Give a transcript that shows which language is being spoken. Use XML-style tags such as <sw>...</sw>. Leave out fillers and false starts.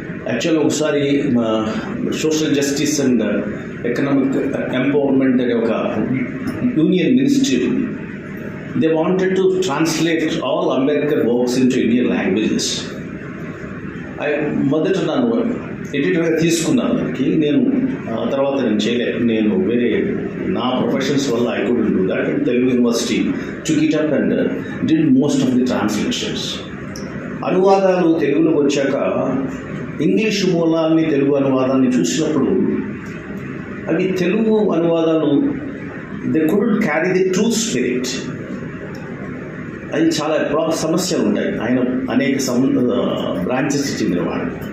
<te>యాక్చువల్గా ఒకసారి social justice and economic empowerment అనే ఒక యూనియన్ మినిస్ట్రీ ఉంది.</te> <en>They wanted to translate all Ambedkar works into Indian languages.</en> <te>మొదట నన్ను ఎడిటర్గా తీసుకున్నాను దానికి. నేను తర్వాత నేను చేయలేదు. నేను వేరే నా ప్రొఫెషన్స్ వల్ల</te> <en>I couldn't do that. And Telugu university took it up and did most of the translations.</en> <te>అనువాదాలు తెలుగులోకి వచ్చాక ఇంగ్లీషు మూలాన్ని, తెలుగు అనువాదాన్ని చూసినప్పుడు అవి Telugu అనువాదాలు</te> <en>They couldn't carry the true spirit.</en> <te>అది చాలా సమస్యలు ఉంటాయి. ఆయన అనేక బ్రాంచెస్కి చెందినవాడు.</te>